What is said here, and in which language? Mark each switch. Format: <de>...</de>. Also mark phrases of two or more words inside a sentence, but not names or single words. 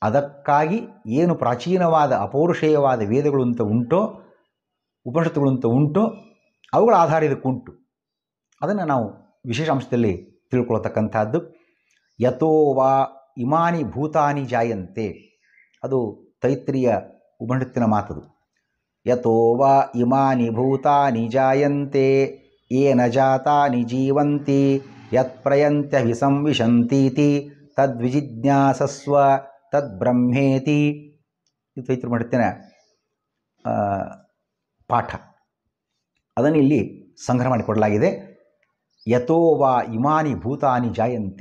<kn>ಅದಕ್ಕಾಗಿ ಏನು ಪ್ರಾಚೀನವಾದ ಅಪೌರುಷೇಯವಾದ ವೇದಗಳು ಅಂತ ಉಂಟೋ, ಉಪನಿಷತ್ತುಗಳು ಅಂತ ಉಂಟೋ, ಅವುಗಳ ಆಧಾರ ಇದಕ್ಕುಂಟು. ಅದನ್ನು ನಾವು ವಿಶೇಷ ಅಂಶದಲ್ಲಿ ತಿಳ್ಕೊಳ್ತಕ್ಕಂಥದ್ದು.</kn> <sa>ಯಥೋ ವಾ ಇಮಾನಿ ಭೂತಾನಿ ಜಾಯಂತೆ,</sa> <kn>ಅದು ತೈತ್ರಿಯ ಉಪನಿಷತ್ತಿನ ಮಾತದು.</kn> <sa>ಯಥೋ ವಾ ಇಮಾನಿ ಭೂತಾನಿ ಜಾಯಂತೆ ಯೇನ ಜಾತಾನಿ ಜೀವಂತಿ ಯತ್ಪ್ರಯಂತ್ಯ ವಿಸಂವಿಶಂತೀತಿ ತದ್ವಿಜಿಜ್ಞಾಸಸ್ವ ತದ್ಬ್ರಹ್ಮೇತಿ.</sa> <kn>ಇದು ತೈತ್ರ ಉಪನಿಷತ್ತಿನ ಪಾಠ. ಅದನ್ನು ಇಲ್ಲಿ ಸಂಗ್ರಹ ಮಾಡಿಕೊಡಲಾಗಿದೆ.</kn> <sa>ಯಥೋ ವಾ ಇಮಾನಿ ಭೂತಾನಿ ಜಾಯಂತೆ.</sa>